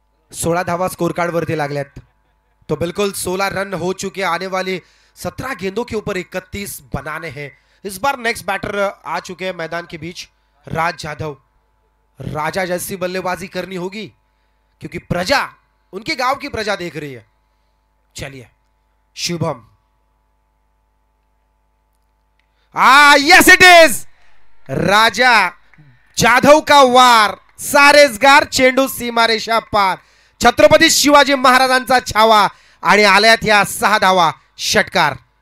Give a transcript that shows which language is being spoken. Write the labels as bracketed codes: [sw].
[mr] 16 धावा score card वरती लागल्यात। [hi] तो बिल्कुल 16 रन हो चुके, आने वाली 17 गेंदों के ऊपर 31 बनाने हैं। इस बार नेक्स्ट बैटर आ चुके हैं मैदान के बीच, राज जाधव। राजा जैसी बल्लेबाजी करनी होगी क्योंकि प्रजा, उनके गांव की प्रजा देख रही है। [mr] चलिए शुभम, [en] yes it is, [hi] राजा जाधव का वार, [mr] सारेसगार, चेंडू सीमारेषा पार, छत्रपती शिवाजी महाराजांचा छावा आणि आल्यात या 6 धावा, षटकार।